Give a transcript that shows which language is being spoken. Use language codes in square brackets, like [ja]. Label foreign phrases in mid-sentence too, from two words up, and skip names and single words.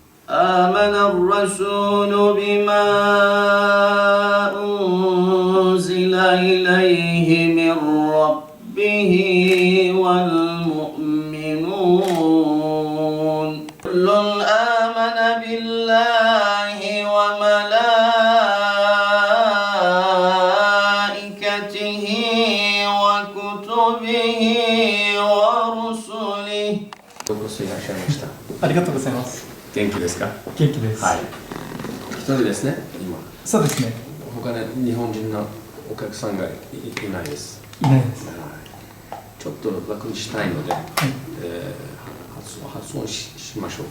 [ar] آمن الرسول بما أنزل إليه من ربه والمؤمنون كل آمن بالله وملائكته وكتبه ورسله [ja] ようこそいらっしゃいました。ありがとうございます。元気ですか？元気です。はい。一人ですね、今。そうですね。他で日本人のお客さんがいないです。いないです。ちょっと楽にしたいので、はい。発音しましょうか。